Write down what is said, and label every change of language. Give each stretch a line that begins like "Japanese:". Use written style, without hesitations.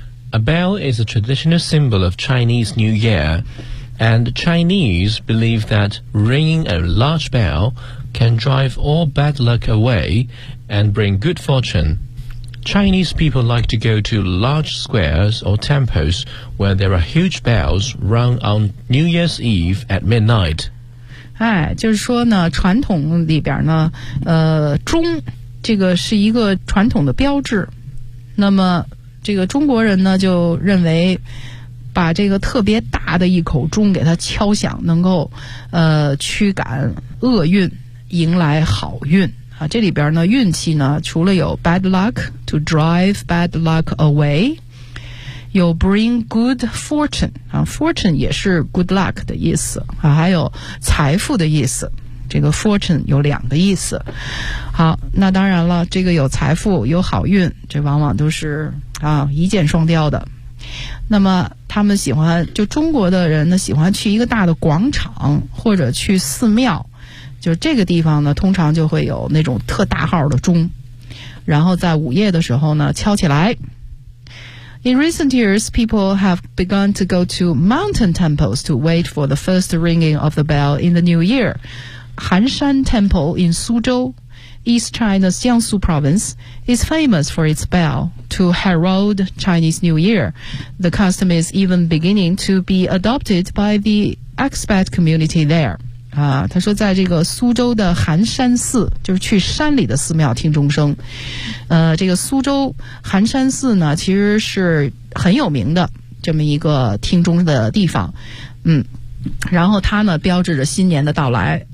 English: A bell is a traditional symbol of Chinese New Year, and Chinese believe that ringing a large bell can drive all bad luck away and bring good fortune. Chinese people like to go to large squares or temples where there are huge bells rung on New Year's Eve at midnight.
Chinese: 哎，就是说呢，传统里边呢，钟这个是一个传统的标志。那么这个中国人呢，就认为把这个特别大的一口钟给它敲响，能够驱赶厄运，迎来好运。这里边呢，运气呢，除了有
English: bad luck to drive bad luck away，
Chinese: 有
English: bring good fortune
Chinese: 啊 ，fortune 也是
English: good luck
Chinese: 的意思啊，还有财富的意思。这个 fortune 有两个意思。好，那当然了，这个有财富有好运，这往往都是啊一箭双雕的。那么他们喜欢，就中国的人呢，喜欢去一个大的广场或者去寺庙。就这个地方呢，通常就会有那种特大号的钟，然后在午夜的时候呢敲起来。
English: In recent years, people have begun to go to mountain temples to wait for the first ringing of the bell in the new year. 寒山 Temple in 苏州 East China's Jiangsu province is famous for its bell to herald Chinese New Year. The custom is even beginning to be adopted by the expat community there.
Chinese: 啊，他说在这个苏州的寒山寺，就是去山里的寺庙听钟声。这个苏州寒山寺呢，其实是很有名的这么一个听钟的地方。嗯，然后它呢标志着新年的到来。